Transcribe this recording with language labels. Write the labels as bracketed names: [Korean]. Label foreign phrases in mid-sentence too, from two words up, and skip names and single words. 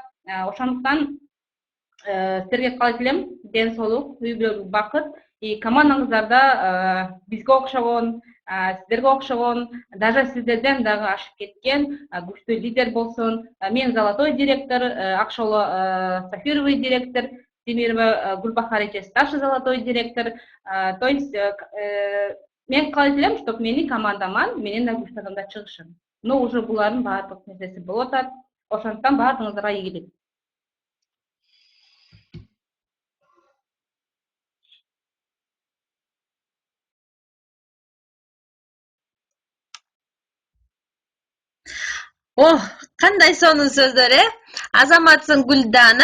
[Kyrgyz] Ошондуктан силерге каалайт элем, ден соолук, үй бүлөлүк бакыт. И командаңыздарда бизге окшогон, сиздерге окшогон, даже сиздерден дагы ашып кеткен күчтүү лидер болсун. Мен [Russian] золотой директор, [Kyrgyz] Акшоло [Russian] сапфировый директор, [Kyrgyz] Темирова Гулбахар [Russian] старший золотой директор. То есть [Kyrgyz] мен каалайт элем, чтоб менин командама менен да күчтүү адамдар чыгышын. [Russian] Но уже [Kyrgyz] булардын баардык нерсеси болуп атат. Ошондуктан баардыгыңыздарга ийгилик. Кандай сонун сөздөр, Азаматсың Гүлдана.